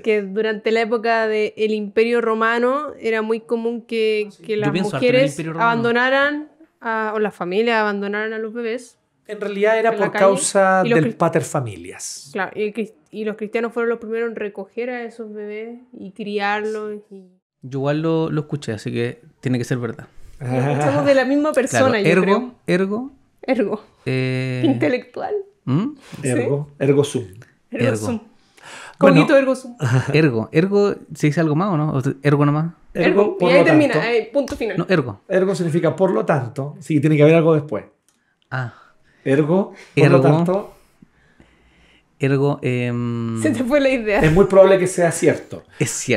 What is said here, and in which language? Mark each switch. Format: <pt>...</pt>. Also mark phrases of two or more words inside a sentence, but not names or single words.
<es>Que durante la época del Imperio Romano era muy común que las mujeres abandonaran, o las familias abandonaran a los bebés. En realidad era por causa del paterfamilias. Claro, y los cristianos fueron los primeros en recoger a esos bebés y criarlos. Yo igual lo escuché, así que tiene que ser verdad. Somos de la misma persona, claro, yo creo. Ergo. Intelectual.</es> <la>Ergo sum. Cognito ergo sum.</la> <es>Ergo, ¿se dice algo más o no? ¿O ergo nomás? Ergo, y ahí termina, punto final. No, ergo. Ergo significa por lo tanto. Sí, tiene que haber algo después. Ergo, por lo tanto. Ergo. Se te fue la idea. Es muy probable que sea cierto. Es cierto.</es>